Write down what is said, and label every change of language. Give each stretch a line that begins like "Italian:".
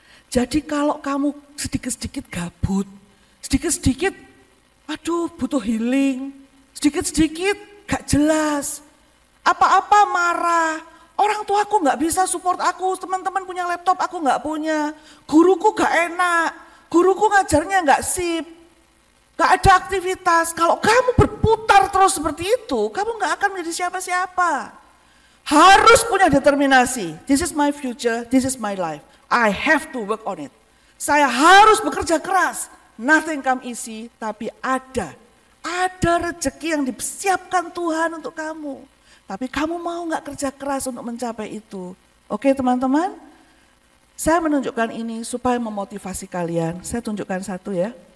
Indonesian: Jadi kalau kamu sedikit-sedikit gabut, sedikit-sedikit, aduh butuh healing, sedikit-sedikit gak jelas, apa-apa marah, orang tuaku gak bisa support aku, teman-teman punya laptop, aku gak punya. Guruku gak enak, guruku ngajarnya gak sip, gak ada aktivitas. Kalau kamu berputar terus seperti itu, kamu gak akan menjadi siapa-siapa. Harus punya determinasi,
English: this is my future, this is my life. I have to work on it.
Indonesian: Saya harus bekerja keras,
English: nothing come easy,
Indonesian: tapi ada rezeki yang disiapkan Tuhan untuk kamu. Tapi kamu mau gak kerja keras untuk mencapai itu? Oke teman-teman, saya menunjukkan ini supaya memotivasi kalian. Saya tunjukkan satu ya.